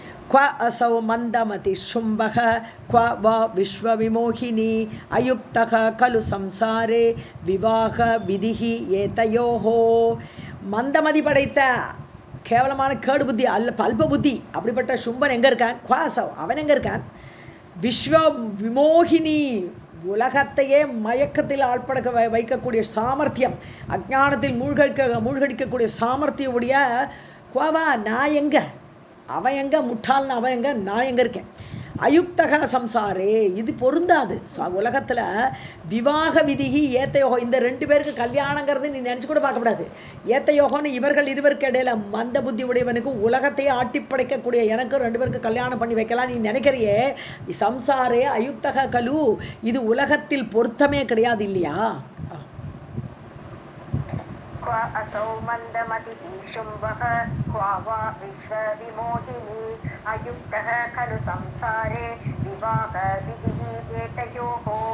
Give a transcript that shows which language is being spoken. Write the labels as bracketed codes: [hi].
[sa] क्व असौ मन्दमति शुम्भः क्व वा विश्वविमोहिनी अयुक्तः खलु संसारे विवाह विधिः एतयोः [ta] மந்தமதி படைத்த கேவலமான கேடு புத்தி அல்ப புத்தி அப்படிப்பட்ட சும்பன் எங்கே இருக்கான்? குவாசவ் அவன் எங்கே இருக்கான்? விஸ்வ விமோகினி உலகத்தையே மயக்கத்தில் ஆழ்படக்க வைக்கக்கூடிய சாமர்த்தியம், அஜ்ஞானத்தில் மூழ்கடிக்கக்கூடிய சாமர்த்தியுடைய குவா நான் எங்கே, அவன் எங்கே, முட்டாள்னு அவன் எங்கே, நான் எங்கே இருக்கேன்? அயுக்தக சம்சாரே இது பொருந்தாது. உலகத்தில் விவாக விதிகி ஏத்தயோகம், இந்த ரெண்டு பேருக்கு கல்யாணங்கிறது நீ நினச்சி கூட பார்க்கக்கூடாது. ஏத்தயோகம்னு இவர்கள் இருவருக்கு இடையில மந்த புத்தி உடையவனுக்கும் உலகத்தையே ஆட்டி படைக்கக்கூடிய எனக்கும் ரெண்டு பேருக்கு கல்யாணம் பண்ணி வைக்கலாம் நீ நினைக்கிறியே, சம்சாரே அயுக்தக கலு, இது உலகத்தில் பொருத்தமே கிடையாது இல்லையா? [sa] क्व असौ मन्दमतिः शुम्भः क्व वा विश्वविमोहिनी अयुक्तः खलु संसारे विवाहविधिः एतयोः